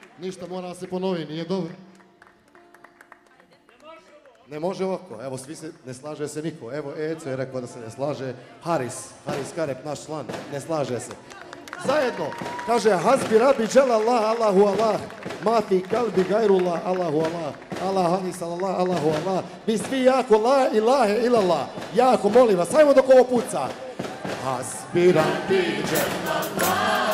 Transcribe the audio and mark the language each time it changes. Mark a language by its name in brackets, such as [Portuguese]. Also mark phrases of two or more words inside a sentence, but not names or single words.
[Bosnian] ništa, mora se ponovi, nije dobro. Ne može ovako, evo svi se, ne slaže se niko. Evo Eco je rekao da se ne slaže. Haris Karep, naš član, ne slaže se. Zajedno, kaže [Arabic] حسبي ربي جل الله، الله الله، ما في قلبي غير الله، الله الله، الله حانس الله، الله الله. [Bosnian] Vi svi jako [Arabic] لا إله إلا الله, [Bosnian] jako molim vas, ajmo dok ovo puca. [Arabic] حسبي ربي جل الله.